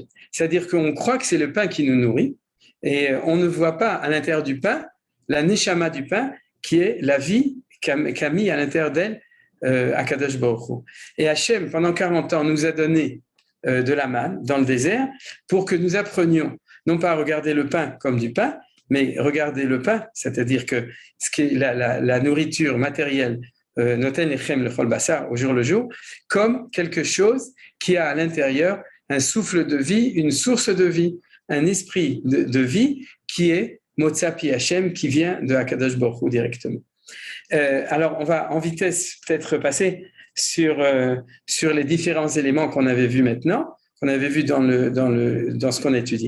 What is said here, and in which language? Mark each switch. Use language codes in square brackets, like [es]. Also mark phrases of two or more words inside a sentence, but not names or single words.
[fr] C'est-à-dire qu'on croit que c'est le pain qui nous nourrit et on ne voit pas à l'intérieur du pain la neshama du pain qui est la vie qu'a mis à l'intérieur d'elle Akadosh Baruch Hu. Et Hachem, pendant 40 ans, nous a donné de la manne dans le désert pour que nous apprenions non pas à regarder le pain comme du pain, mais regarder le pain, c'est-à-dire que ce qui est la nourriture matérielle, [he] נותן לחם לכל בשר, [fr] au jour le jour, comme quelque chose qui a à l'intérieur un souffle de vie, une source de vie, un esprit de vie qui est [he] מוצא פי ה, [fr] qui vient de Hakadosh Baruch Hu directement. Alors, on va en vitesse peut-être passer sur les différents éléments qu'on avait vus maintenant, qu'on avait vus dans ce qu'on a étudié.